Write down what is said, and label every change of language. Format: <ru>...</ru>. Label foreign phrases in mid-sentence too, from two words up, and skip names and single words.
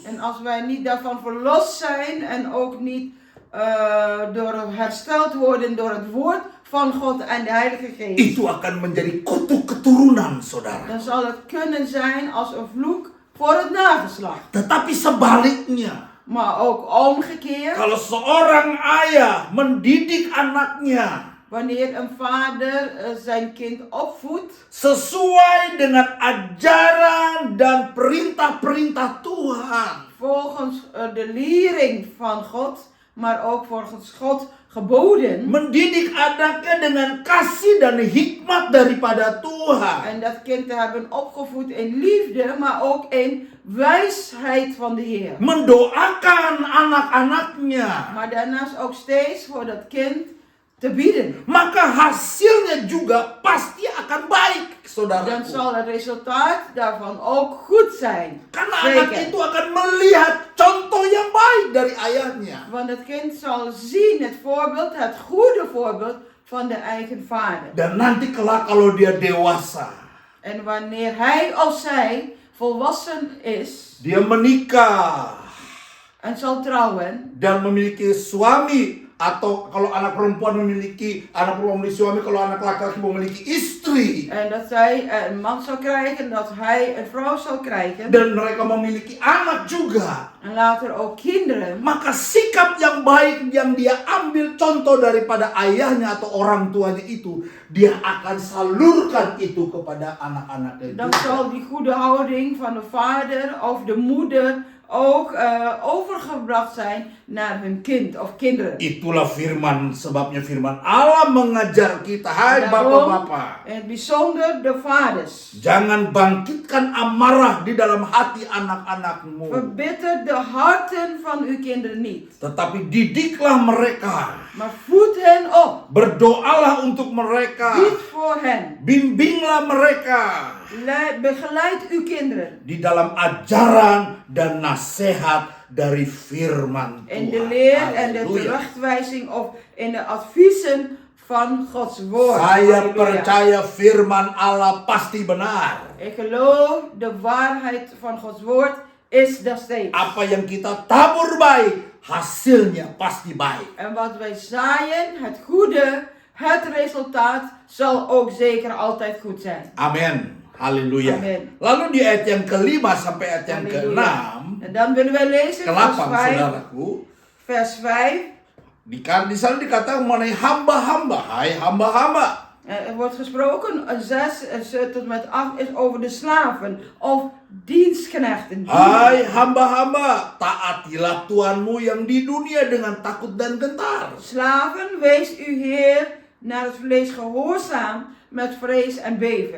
<nl>En als wij niet daarvan verlost zijn en ook niet hersteld worden door het woord van God en de Heilige Geest,</nl> <id>itu akan menjadi kutuk keturunan, saudara.</id> <nl>dan zal het kunnen zijn als een vloek voor het nageslacht.</nl> <id>Tetapi sebaliknya,</id> <nl>Maar ook omgekeerd,</nl> <id>kalau seorang ayah mendidik anaknya</id> <nl>wanneer een vader zijn kind opvoedt</nl> <id>sesuai dengan ajaran dan perintah-perintah Tuhan,</id> <nl>volgens de lering van God, maar ook volgens God geboden,</nl> <id>mendidik anaknya dengan kasih dan hikmat daripada Tuhan,</id> <nl>en dat kind te hebben opgevoed in liefde, maar ook in wijsheid van de Heer.</nl> <id>mendoakan anak-anaknya,</id> <nl>Maar daarnaast ook steeds voor dat kind te bieden.</nl> <id>maka hasilnya juga pasti akan baik,</id> <nl>Dan</nl> <id>saudara.</id> <nl>zal het resultaat daarvan ook goed zijn.</nl> <id>Karena anak</id> <nl>Zeker.</nl> <id>itu akan melihat contoh yang baik dari ayahnya.</id> <nl>Want het kind zal zien het voorbeeld, het goede voorbeeld van de eigen vader.</nl> <id>Dan nanti kelak kalau dia dewasa,</id> <nl>En wanneer hij of zij volwassen is</nl> <id>dia menikah</id> <nl>en zal trouwen,</nl> <id>dan memiliki suami, atau kalau anak perempuan memiliki suami, kalau anak laki-laki memiliki istri,</id> <nl>en dat zij een man zal krijgen, dat hij een vrouw zal krijgen,</nl> <id>dan mereka memiliki anak juga,</id> <nl>en later ook kinderen,</nl> <id>maka sikap yang baik yang dia ambil contoh daripada ayahnya atau orang tuanya itu, dia akan salurkan itu kepada anak-anaknya</id> <nl>dan</nl> <id>juga.</id> <nl>zal die goede houding van de vader of de moeder ook overgebracht zijn naar hun kind of kinderen.</nl> <id>Itulah firman, sebabnya firman Allah mengajar kita, hai bapak-bapak.</id> <nl>In het bijzonder de vaders.</nl> <id>Jangan bangkitkan amarah di dalam hati anak-anakmu.</id> <nl>Verbitter de harten van uw kinderen niet.</nl> <id>Tetapi didiklah mereka.</id> <nl>Maar voed hen op.</nl> <id>Berdoalah untuk mereka.</id> <nl>Bid voor hen.</nl> <id>Bimbinglah mereka.</id> <nl>Begeleid uw kinderen.</nl> <id>Di dalam ajaran dan nasihat dari firman Tuhan.</id> <nl>In de leer en de</nl> <id>Halleluja.</id> <nl>terechtwijzing of in de adviezen van Gods woord.</nl> <id>Saya Halleluja. percaya firman Allah pasti benar.</id> <nl>Ik geloof de waarheid van Gods woord is nog steeds.</nl> <id>Apa yang kita tabur baik, hasilnya pasti baik.</id> <nl>En wat wij zaaien, het goede, het resultaat zal ook zeker altijd goed zijn.</nl> <id>Amin. Haleluya.</id> <nl>Amin.</nl> <id>Lalu di ayat yang kelima sampai ayat yang Halleluja. keenam,</id> <nl>En dan willen wij lezen vers</nl> <id>ke-8</id> <nl>5.</nl> <id>saudaraku.</id> <nl>Vers 5.</nl> <id>Di sana dikatakan mengenai hamba-hamba. Hai hamba-hamba.</id> <nl>Er wordt gesproken, 6 tot met 8 is over de slaven of dienstknechten.</nl> <id>Hai hamba-hamba, taatilah Tuhanmu yang di dunia dengan takut dan gentar.</id> <nl>Slaven, wees uw Heer naar het vlees gehoorzaam met vrees en beven.</nl>